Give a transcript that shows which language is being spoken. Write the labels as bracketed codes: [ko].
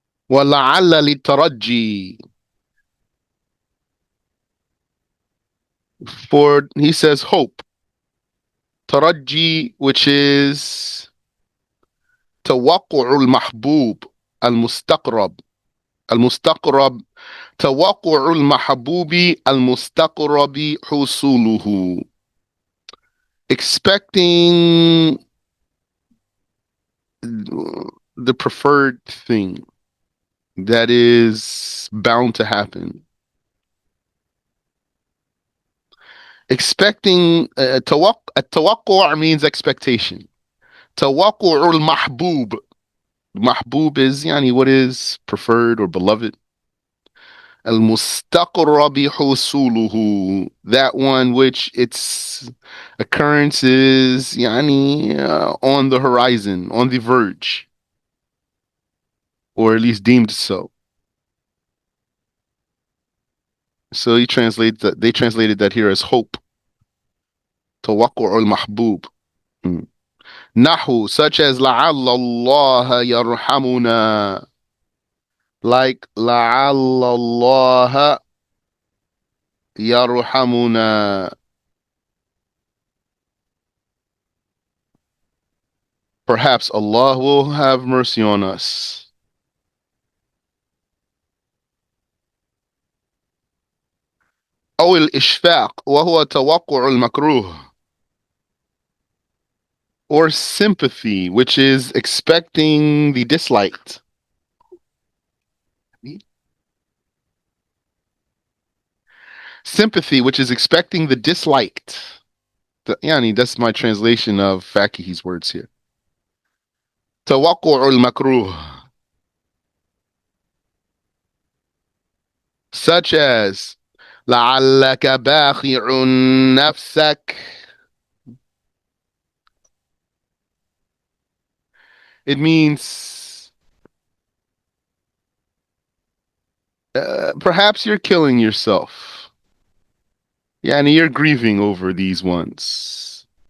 [ar] ولعل للترجي, [en] for he says hope. Taraji, which is [ar] توقع المحبوب. المستقرب. المستقرب توقع المحبوب المستقرب حصوله. [en] Expecting the preferred thing that is bound to happen. Expecting التوقع means expectation. [ar] توقع المحبوب. [en] Mahbub is يعني what is preferred or beloved. [ar] المستقرب حصوله. [en] That one which its occurrence is يعني on the horizon, on the verge, or at least deemed so. So they translated that here as hope. [ar] توقع المحبوب. نحو [en] such as [ar] لعل الله يرحمنا. Like لعل الله يرحمنا. [en] Perhaps Allah will have mercy on us. [ar] أو الإشفاق وهو توقع المكروه. [en] Or sympathy, which is expecting the disliked. Sympathy, which is expecting the disliked. Yani, that's my translation of Fakihi's words here. [ar] توقع المكروه. [en] Such as [ar] لعلك باخع نفسك. [en] It means perhaps you're killing yourself. Yani, you're grieving over these ones.